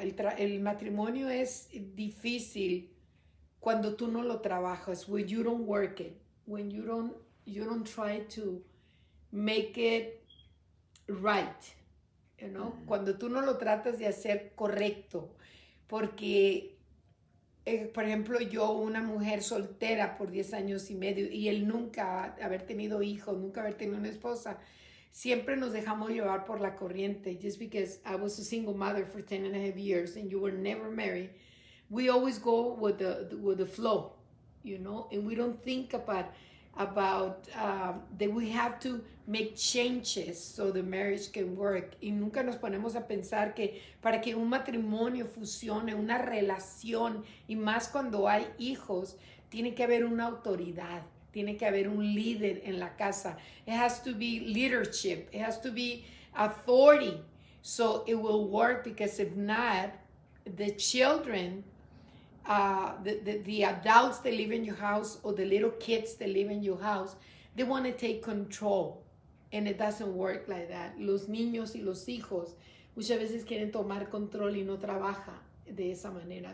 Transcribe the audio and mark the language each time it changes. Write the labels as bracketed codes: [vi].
[es] El matrimonio es difícil cuando tú no lo trabajas, [en] when you don't work it, when you don't try to make it right, [es] Cuando tú no lo tratas de hacer correcto, porque, por ejemplo, yo, una mujer soltera por 10 años y medio, y él nunca haber tenido hijos, nunca haber tenido una esposa, siempre nos dejamos llevar por la corriente. [en] Just because I was a single mother for 10 and a half years and you were never married, we always go with the flow, and we don't think about that we have to make changes so the marriage can work. [es] Y nunca nos ponemos a pensar que para que un matrimonio funcione, una relación, y más cuando hay hijos, tiene que haber una autoridad, tiene que haber un líder en la casa. [en] It has to be leadership, it has to be authority, so it will work, because if not, the children, the adults that live in your house, or the little kids that live in your house, they want to take control, and it doesn't work like that. [es] Los niños y los hijos muchas veces quieren tomar control y no trabaja de esa manera.